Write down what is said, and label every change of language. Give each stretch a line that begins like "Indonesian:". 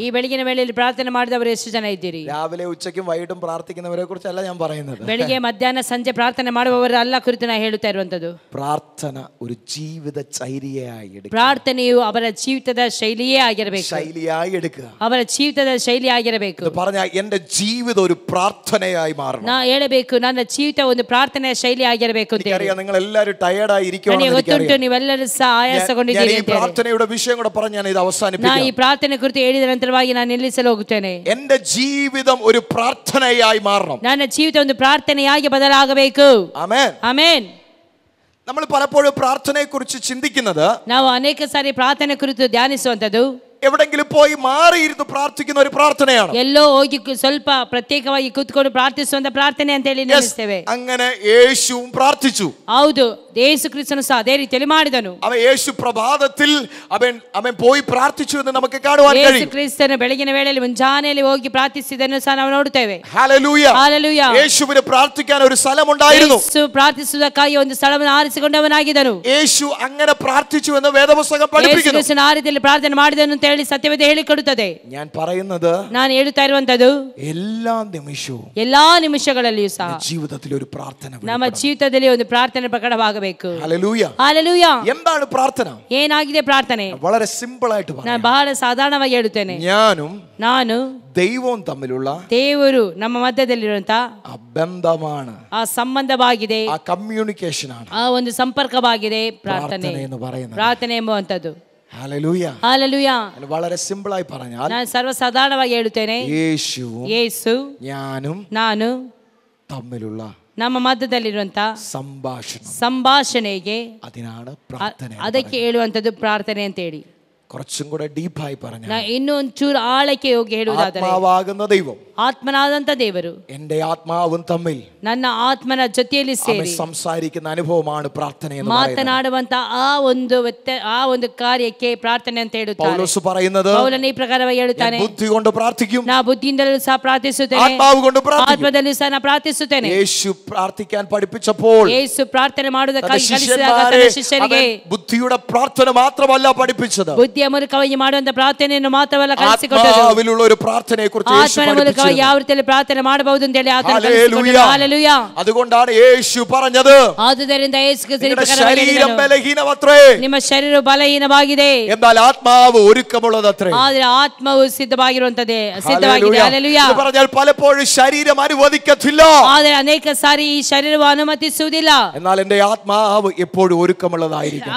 Kannada: ಈ ಬೆಳಗಿನ ವೇಳೆಯಲ್ಲಿ ಪ್ರಾರ್ಥನೆ ಮಾಡಿದವರು ಎಷ್ಟು ಜನ ಇದ್ದೀರಿ?
Malayalam: രാവിലെ ഉച്ചയ്ക്കും വൈകിട്ടും പ്രാർത്ഥിക്കുന്നവരെ കുറിച്ചല്ല ഞാൻ പറയുന്നത്.
Kannada: ಬೆಳಿಗ್ಗೆ ಮಧ್ಯಾಹ್ನ ಸಂಜೆ ಪ್ರಾರ್ಥನೆ ಮಾಡುವವರ ಅಲ್ಲ ಕುರಿತು ನಾನು ಹೇಳುತ್ತಾ ಇರುವಂತದ್ದು.
Malayalam: പ്രാർത്ഥന ഒരു ജീവിത ചൈലിയായി എടുക്കുക.
Kannada: ಪ್ರಾರ್ಥನೆಯು ಅವರ ಜೀವಿತದ ಶೈಲಿಯೇ ಆಗಿರಬೇಕು.
Malayalam: ശൈലിയായി എടുക്കുക.
Kannada: ಅವರ ಜೀವಿತದ ಶೈಲಿ ಆಗಿರಬೇಕು.
Malayalam: ഇത് പറഞ്ഞാൽ എന്റെ ജീവിതം ഒരു പ്രാർത്ഥനയായി മാറണം.
Kannada: ನಾ ಹೇಳಬೇಕು ನನ್ನ ಜೀವಿತ ಒಂದು ಪ್ರಾರ್ಥನೆಯ ಶೈಲಿ ಆಗಿರಬೇಕು ಅಂತ ಹೇಳಿ.
Malayalam: എനിക്കറിയാം നിങ്ങൾ എല്ലാവരും ടയർഡായി
Kannada: ನನಗೆ ಗೊತ್ತುಂಟು,
Malayalam: എനിക്കറിയാം.
Kannada: ನೀವೆಲ್ಲರೂ ಸಹ ಆಯಾಸಗೊಂಡಿದ್ದೀರಿ
Malayalam: ഈ
Kannada: ಅಂತ ಹೇಳಿ.
Malayalam: പ്രാർത്ഥനയുടെ വിഷയം കൂടെ പറഞ്ഞ് ഞാൻ ഇത്
Kannada: ನಾ
Malayalam: അവസാനിപ്പിക്കാം.
Kannada: ಈ ಪ್ರಾರ್ಥನೆ ಕುರಿತು ಹೇಳಿದ ನಂತರವಾಗಿ ನಾನು ನಿಲ್ಲಿಸಲು ಹೋಗುತ್ತೇನೆ.
Malayalam: എന്റെ ജീവിതം ഒരു പ്രാർത്ഥനയായി മാറണം.
Kannada: ನನ್ನ ಜೀವಿತ ಒಂದು ಪ್ರಾರ್ಥನೆಯಾಗಿ ಬದಲಾಗಬೇಕು.
Malayalam: ആമേൻ.
Kannada: ಆಮೆನ್.
Malayalam: നമ്മൾ പലപ്പോഴും പ്രാർത്ഥനയെ കുറിച്ച് ചിന്തിക്കുന്നത്
Kannada: ನಾವು ಅನೇಕ ಸಾರಿ ಪ್ರಾರ್ಥನೆ ಕುರಿತು ಧ್ಯಾನಿಸುವಂತದ್ದು
Malayalam: എവിടെങ്കിലും പോയി മാറിയിരുന്ന് പ്രാർത്ഥിക്കുന്ന ഒരു പ്രാർത്ഥനയാണ്.
Kannada: ಎಲ್ಲೋ ಹೋಗಿ ಸ್ವಲ್ಪ ಪ್ರತ್ಯೇಕವಾಗಿ ಕೂತ್ಕೊಂಡು ಪ್ರಾರ್ಥಿಸುವಂತ ಪ್ರಾರ್ಥನೆ ಅಂತ ಹೇಳಿ ನೆನೆಸ್ತೇವೆ.
Malayalam: അങ്ങനെ യേശുവും പ്രാർത്ഥിച്ചു.
Kannada: ಹೌದು, ಯೇಸು ಕ್ರಿಸ್ತನು ಸಹ ಅದೇ ರೀತಿಯಲ್ಲಿ ಮಾಡಿದನು.
Malayalam: അവൻ യേശു പ്രഭാതത്തിൽ അവൻ പോയി പ്രാർത്ഥിച്ചു എന്ന് നമുക്ക് കാണുവാൻ
Kannada: ಯೇಸು
Malayalam: കഴിയും.
Kannada: ಕ್ರಿಸ್ತನು ಬೆಳಗಿನ ವೇಳೆಯಲ್ಲಿ ಮುಂಜಾನೆಯಲ್ಲಿ ಹೋಗಿ ಪ್ರಾರ್ಥಿಸಿದನ್ನು ಸಹ ನಾವು ನೋಡುತ್ತೇವೆ.
Malayalam: ഹല്ലേലൂയ.
Kannada: ಹಲ್ಲೆಲೂಯಾ.
Malayalam: യേശുവിന് പ്രാർത്ഥിക്കാൻ ഒരു സ്ഥലമുണ്ടായിരുന്നു.
Kannada: ಯೇಸು ಪ್ರಾರ್ಥಿಸುವುದಕ್ಕಾಗಿ ಒಂದು ಸ್ಥಳವನ್ನು ಆರಿಸಿಕೊಂಡವನಾಗಿದ್ದನು.
Malayalam: യേശು അങ്ങനെ പ്രാർത്ഥിച്ചു എന്ന് വേദപുസ്തകം പഠിപ്പിക്കുന്നു.
Kannada: ಯೇಸು ಕ್ರಿಸ್ತನು ಆ ರೀತಿಯಲ್ಲಿ ಪ್ರಾರ್ಥನೆ ಮಾಡಿದನು ಅಂತ ಹೇಳಿ ಸತ್ಯವೇದ ಹೇಳಿಕೊಡುತ್ತದೆ.
Malayalam: ഞാൻ പറയുന്നത്
Kannada: ನಾನು ಹೇಳುತ್ತಾ ಇರುವಂತದ್ದು
Malayalam: എല്ലാ നിമിഷവും
Kannada: ಎಲ್ಲಾ ನಿಮಿಷಗಳಲ್ಲಿಯೂ ಸಹ
Malayalam: ജീവിതത്തിൽ ഒരു പ്രാർത്ഥന.
Kannada: ನಮ್ಮ ಜೀವಿತದಲ್ಲಿ ಒಂದು ಪ್ರಾರ್ಥನೆ ಪ್ರಕಟವಾಗಬೇಕು.
Malayalam: ഹല്ലേലൂയ.
Kannada: ಹಲ್ಲೆಲೂಯಾ.
Malayalam: എന്താണ് പ്രാർത്ഥന?
Kannada: ಏನಾಗಿದೆ ಪ್ರಾರ್ಥನೆ?
Malayalam: വളരെ സിമ്പിൾ ആയിട്ട് പറയാം.
Kannada: ನಾನು ಬಹಳ ಸಾಧಾರಣವಾಗಿ ಹೇಳುತ್ತೇನೆ. ನಾನು
Malayalam: ദൈവവും തമ്മിലുള്ള
Kannada: ದೇವರು ನಮ್ಮ ಮಧ್ಯದಲ್ಲಿರುವಂತ
Malayalam: ആ ബന്ധമാണ്,
Kannada: ಆ ಸಂಬಂಧವಾಗಿದೆ,
Malayalam: ആ കമ്മ്യൂണിക്കേഷൻ ആണ്
Kannada: ಆ ಒಂದು ಸಂಪರ್ಕವಾಗಿದೆ ಪ್ರಾರ್ಥನೆ
Malayalam: എന്ന് പറയുന്നത്.
Kannada: ಪ್ರಾರ್ಥನೆ ಎಂಬುವಂತದ್ದು.
Malayalam: ഹല്ലേലൂയ.
Kannada: ಹಲ್ಲೆಲೂಯಾ.
Malayalam: വളരെ സിമ്പിൾ ആയി പറഞ്ഞാൽ
Kannada: ನಾನು ಸರ್ವಸಾಧಾರಣವಾಗಿ ಹೇಳುತ್ತೇನೆ.
Malayalam: യേശുവും
Kannada: ಯೇಸು
Malayalam: ഞാനും
Kannada: ನಾನು
Malayalam: തമ്മിലുള്ള
Kannada: ನಮ್ಮ ಮಧ್ಯದಲ್ಲಿರುವಂತ ಸಂಭಾಷಣೆಗೆ
Malayalam: അതിനാണ് പ്രാർത്ഥന.
Kannada: ಅದಕ್ಕೆ ಹೇಳುವಂತದ್ದು ಪ್ರಾರ್ಥನೆ ಅಂತ ಹೇಳಿ.
Malayalam: കുറച്ചും കൂടെ ഡീപ്പായി പറഞ്ഞാൽ
Kannada: ನಾ ಇನ್ನೂ ಒಂಚೂರು ಆಳಕ್ಕೆ ಹೋಗಿ ಹೇಳುವುದಾದರೆ
Malayalam: ആത്മാവാകുന്ന ദൈവം,
Kannada: ಆತ್ಮನಾದಂತ ದೇವರು
Malayalam: എന്റെ ആത്മാവും തമ്മിൽ
Kannada: ನನ್ನ ಆತ್ಮನ ಜೊತೆಯಲ್ಲಿ ಸೇರಿ
Malayalam: സംസാരിക്കുന്ന അനുഭവമാണ് പ്രാർത്ഥന എന്ന് പറയുന്നത്.
Kannada: ಮಾತನಾಡುವಂತ ಆ ಒಂದು ಕಾರ್ಯಕ್ಕೆ ಪ್ರಾರ್ಥನೆ ಅಂತ ಹೇಳುತ್ತಾರೆ.
Malayalam: പൗലോസ് പറയുന്നത്
Kannada: ಪೌಲನು ಈ ಪ್ರಕಾರವಾಗಿ ಹೇಳುತ್ತಾನೆ,
Malayalam: ബുദ്ധി കൊണ്ട് പ്രാർത്ഥിക്കും,
Kannada: ನಾ ಬುದ್ಧಿಯಿಂದಲೂ ಸಹ ಪ್ರಾರ್ಥಿಸುತ್ತೇನೆ,
Malayalam: ആത്മാവ് കൊണ്ട് പ്രാർത്ഥിക്കും.
Kannada: ಆತ್ಮದಲ್ಲೂ ಸಹ ನಾ ಪ್ರಾರ್ಥಿಸುತ್ತೇನೆ.
Malayalam: യേശു പ്രാർത്ഥിക്കാൻ പഠിപ്പിച്ചപ്പോൾ
Kannada: ಯೇಸು ಪ್ರಾರ್ಥನೆ ಮಾಡುವುದಕ್ಕಾಗಿ ಕಲಿಸಿದಾಗ
Malayalam: ശിഷ്യന്മാരെ
Kannada: ತನ್ನ ಶಿಷ್ಯರಿಗೆ
Malayalam: ബുദ്ധിയുടെ പ്രാർത്ഥന മാത്രമല്ല പഠിപ്പിച്ചത്,
Kannada: ಬುದ್ಧಿಯ ಮೂಲಕವಾಗಿ ಮಾಡುವಂತ ಪ್ರಾರ್ಥನೆಯನ್ನು ಮಾತ್ರವಲ್ಲ ಕಲಿಸಿಕೊಟ್ಟರು,
Malayalam: ആത്മാവിലുള്ള ഒരു പ്രാർത്ഥനയെ കുറിച്ച്
Kannada: ಆತ್ಮನ ಮೂಲಕವಾಗಿ ಯಾವ ರೀತಿಯಲ್ಲಿ ಪ್ರಾರ್ಥನೆ ಮಾಡಬಹುದು ಅಂತ ಹೇಳಿ ಆತನು ಕಲಿಸಿಕೊಟ್ಟನು. ಹಲ್ಲೆಲೂಯಾ.
Malayalam: അതുകൊണ്ടാണ് യേശു പറഞ്ഞത്,
Kannada: ಆದುದರಿಂದ ಯೇಸು ಕ್ರಿಸ್ತನು
Malayalam: ശരീരം ബലഹീനമത്രേ,
Kannada: ನಿಮ್ಮ ಶರೀರ ಬಲಹೀನವಾಗಿದೆ,
Malayalam: എന്നാൽ ആത്മാവ് ഒരുക്കമുള്ളതത്രേ.
Kannada: ಆದರೆ ಆತ್ಮವು ಸಿದ್ಧವಾಗಿದೆ. ಹಲ್ಲೆಲೂಯಾ.
Malayalam: എന്ന് പറഞ്ഞാൽ പലപ്പോഴും ശരീരം അനുവദിക്കത്തില്ല,
Kannada: ಆದರೆ ಅನೇಕ ಸಾರಿ ಈ ಶರೀರವು ಅನುಮತಿಸುವುದಿಲ್ಲ,
Malayalam: എന്നാൽ എന്റെ ആത്മാവ് എപ്പോഴും ഒരുക്കമുള്ളതായിരിക്കും.